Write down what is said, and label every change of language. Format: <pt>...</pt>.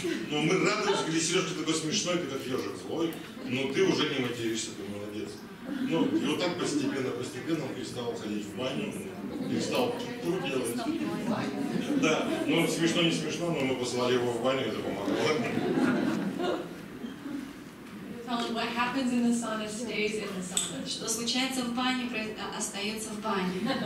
<ru>Но мы радуемся, говорили, Сережка, ты такой смешной, ты как ежик злой, но ты уже не материшься, ты молодец. И вот так постепенно он перестал ходить в баню, перестал тур делать. Да, смешно не смешно, но мы послали его в баню, это помогло.</ru> <en>What happens in the sauna stays in the sauna.</en> <ru>Что случается в бане, остается в бане.</ru>